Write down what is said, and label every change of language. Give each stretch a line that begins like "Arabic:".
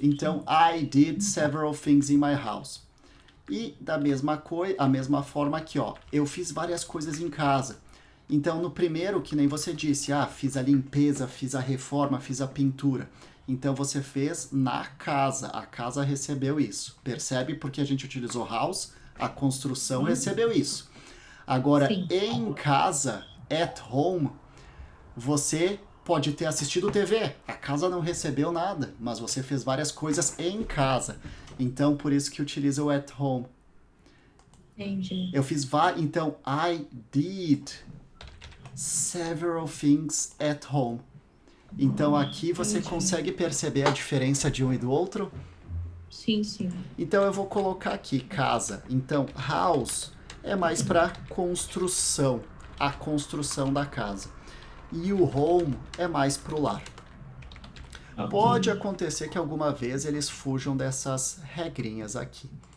English: Então, I did several things in my house.
Portuguese: E da mesma a mesma forma aqui, ó. Eu fiz várias coisas em casa. Então, no primeiro, que nem você disse, fiz a limpeza, fiz a reforma, fiz a pintura. Então, você fez na casa. A casa recebeu isso. Percebe? Porque a gente utilizou house, a construção recebeu isso. Agora, em casa, at home, você pode ter assistido TV. A casa não recebeu nada, mas você fez várias coisas em casa. Então, por isso que utiliza o at home. Entendi. Eu fiz então,
English: I did several things at home.
Portuguese: Então aqui você consegue perceber a diferença de um e do outro? Sim, sim. Então eu vou colocar aqui casa. Então house é mais para construção, a construção da casa. E o home é mais pro lar. Pode acontecer que alguma vez eles fujam dessas regrinhas aqui.